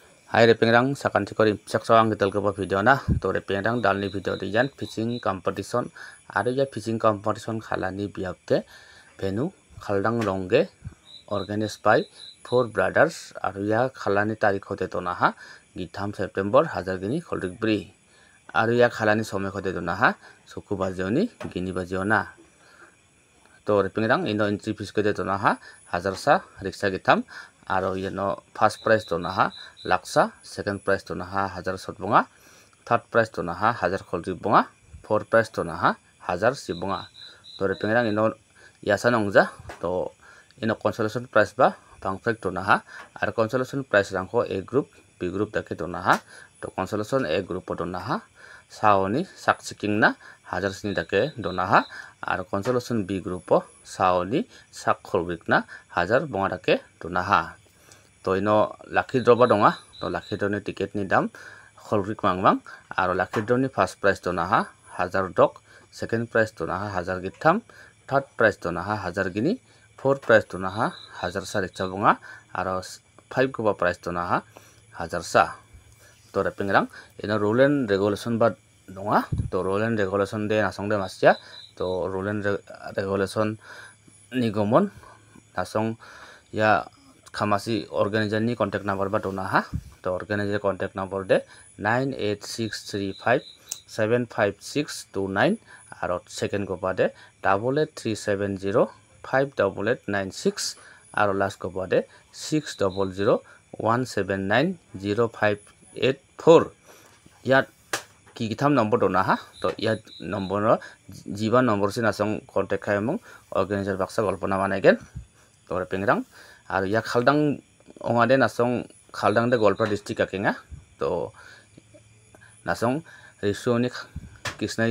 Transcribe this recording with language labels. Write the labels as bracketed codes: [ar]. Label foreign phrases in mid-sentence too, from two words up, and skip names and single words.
[grt] Hai repengrang sakanti kori saksawang gital kepa video na to repengrang dalni video dijan [en] fishing competition [grt] aru ya [en] fishing competition [grt] khalani biapte venu khaldang rongge [en] organized by four brothers [grt] aru ya khalani tarikh hote to na ha githam September hajargini kholdikbri aru ya khalani somay hote to na ha suku bajioni gini bajiona to repengrang ino [en] entry fees [grt] kote to na ha hajarsa riksa githam aro yeno [en] first prize [grt] to na ha laksa [en] second prize [grt] to na ha 1000 sotbonga [en] third prize [grt] to na ha 1000 kholri bonga [en] fourth prize [grt] to na ha 1000 sibonga to repengrang ino yasa nongja to ino [en] consolation prize [grt] ba pangprek to na ha aro [en] consolation prize [grt] rangko [en] A group B group [grt] dake to na ha to [en] consolation A group [grt] to na ha saoni sakchiking na 1000 sini dake do na ha aro [en] consolation B group [grt] saoni sak kholbik na 1000 bonga dake to na ha to ino [en] lucky draw [grt] ba donga to [en] lucky draw [grt] ni ticket ni dam kholrik mangmang aro [en] lucky draw [grt] ni [en] first prize [grt] to na ha 1000 dok [en] second prize [grt] to na ha 1000 githam [en] third prize [grt] to na ha 1000 gini [en] fourth prize [grt] to na ha 1000 sarik chabonga aro 5 goba prize to na ha 1000 sa to repengrang ino [en] rule and regulation [grt] ba donga to [en] rule and regulation [grt] de nasong de masya to [en] rule and regulation [grt] ni gomon nasong ya khamasi organizer ni [en] contact number [grt] ba dona ha to [en] organizer contact number [grt] de 9863575629 aro second go ba de 8837058896 aro last go ba de 6001790584 yat ki githam number dona ha to yat number jiba number sin asong contact khaimung organizer baksa golpona manaigen to repengrang aru ya khaldang ongade nasong khaldang de golpa district akenga to nasong risoni krishnai